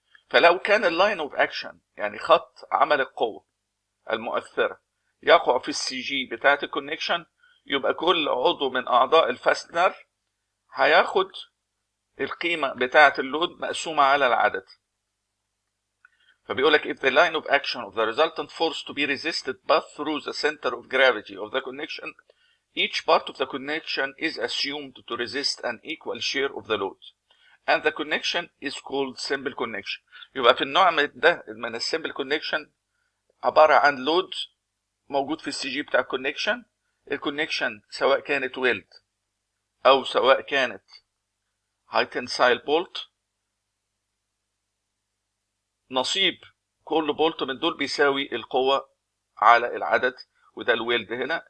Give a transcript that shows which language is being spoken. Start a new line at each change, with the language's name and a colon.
Arabic: فلو كان اللاين اوف اكشن يعني خط عمل القوه المؤثره يقع في السي جي بتاعه الكونكشن، يبقى كل عضو من اعضاء الفاستنر هياخد القيمة بتاعة اللود مقسومة على العدد. فبيقول لك
English: if the line of action of the resultant force to be resisted but through the center of gravity of the connection, each part of the connection is assumed to resist an equal share of the load and the connection is called simple connection.
Arabic: يبقى في النوع ده من السمبل كونكشن عبارة عن لود موجود في السي جي بتاع الكونكشن. الكونكشن سواء كانت ويلد او سواء كانت هاي تنسايل بولت، نصيب كل بولت من دول بيساوي القوة على العدد، وده الويلد هنا.